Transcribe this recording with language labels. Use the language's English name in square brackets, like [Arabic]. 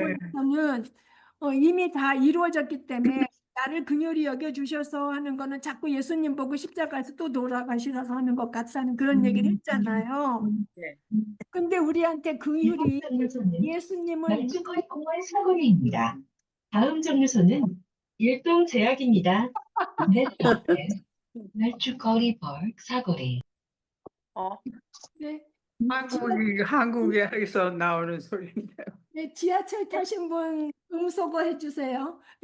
[Korean] 부분에서는 이미 다 이루어졌기 때문에 나를 긍휼히 여겨주셔서 하는 거는 자꾸 예수님 보고 십자가에서 또 돌아가시라서 하는 것 같다는 그런 얘기를 했잖아요. 네. 근데 우리한테 긍휼이 정류소는 예수님을 말죽거리 공원 사거리입니다. 다음 정류소는 일동 제약입니다. [English] Next stop is 말죽거리 park 사거리. 어, 네, [Korean] 한국에서 나오는 소리인데. 네, 지하철 타신 분 음소거 해주세요.